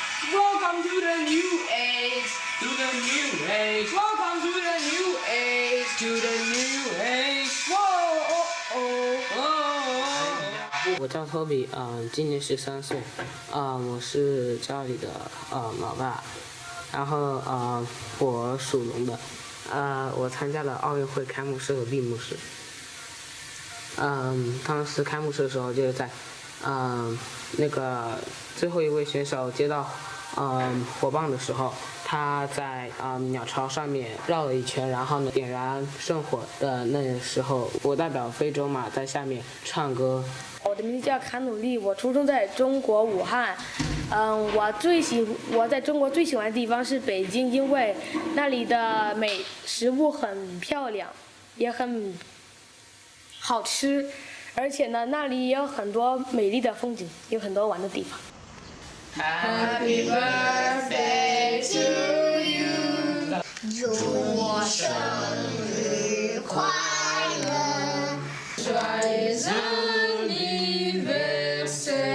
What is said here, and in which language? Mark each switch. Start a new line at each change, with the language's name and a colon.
English: Welcome to the new age, to the new age. Welcome to the new age, to the new age. Whoa, oh, oh, oh.
Chinese: 我叫托比，今年13岁，我是家里的老大，然后我属龙的，我参加了奥运会开幕式和闭幕式，当时开幕式的时候就是在，那个最后一位选手接到火棒的时候，他在鸟巢上面绕了一圈，然后呢点燃圣火的那时候，我代表非洲嘛在下面唱歌。我的名字叫卡努利，我出生在中国武汉。我在中国最喜欢的地方是北京，因为那里的食物很漂亮，也很好吃，而且呢那里也有很多美丽的风景，有很多玩的地方。
English: Happy birthday to you，
Chinese: 祝我生日快乐，
French: Joyeux anniversaire。